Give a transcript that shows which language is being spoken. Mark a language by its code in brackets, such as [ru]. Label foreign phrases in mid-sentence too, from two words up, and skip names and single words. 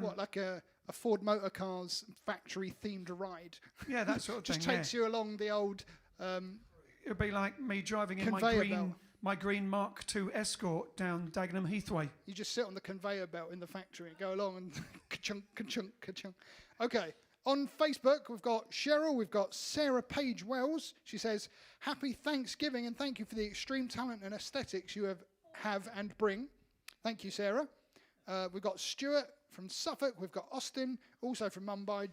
[en] What, like a Ford Motor Cars factory-themed ride? Yeah, that sort of Just thing. takes you along the old... It'll be like me driving in Conveyor my green Mark II Escort down Dagenham Heathway. You just sit on the conveyor belt in the factory and go along and ka-chunk, ka-chunk, ka-chunk. Okay, On Facebook, we've got Cheryl, we've got Sarah Page Wells. She says, happy Thanksgiving and thank you for the extreme talent and aesthetics you have and bring. Thank you, Sarah. We've got Stuart from Suffolk. We've got Austin, also from Mumbai.